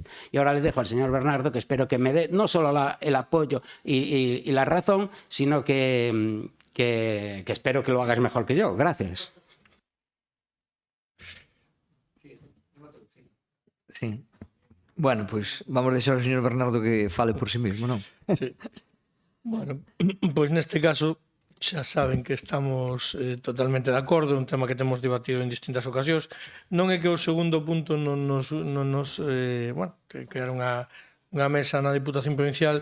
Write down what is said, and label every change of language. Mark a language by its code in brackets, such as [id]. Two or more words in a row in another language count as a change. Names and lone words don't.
[es] Y ahora le dejo al señor Bernardo, que espero que me dé no solo el apoyo y la razón, sino que espero que lo hagas mejor que yo. Gracias. Sí. Bueno, pues [gl] vamos a deixar ao señor Bernardo que fale [es] por sí mismo, [gl] non? Sí. Bueno, pois neste caso xa saben que estamos totalmente de acordo, é un tema que temos debatido en distintas ocasións. Non é que o segundo punto que era unha mesa na Diputación Provincial.